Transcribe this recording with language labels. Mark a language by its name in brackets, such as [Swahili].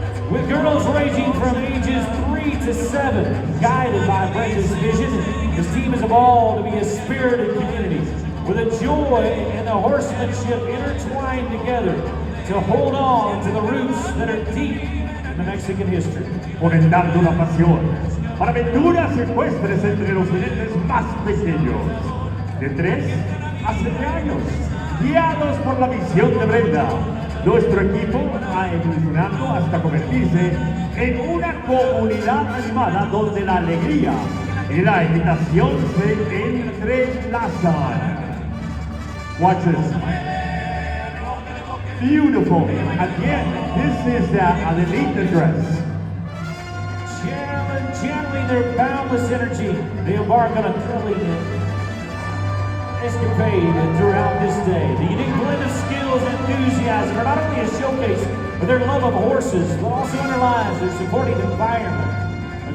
[English] With girls ranging from ages 3 to 7, guided by Brenda's vision, this team has evolved to be a spirited community with a joy and a horsemanship intertwined together to hold on to the roots that are deep in the Mexican history. [Spanish] Fomentando una pasión para aventuras ecuestres entre los jinetes más pequeños, de 3 a 7 años, guiados por la visión de Brenda. Nuestro equipo ha evolucionado hasta convertirse en una comunidad animada donde la alegría y la equitación se entrelazan. [English] Watch this. Beautiful. Again, this is Adelita dress. Channeling their boundless energy, they embark on a thrilling escapade throughout this day. The unique blend of skills and enthusiasm are not only a showcase of their love of horses, but also underlines their supporting environment.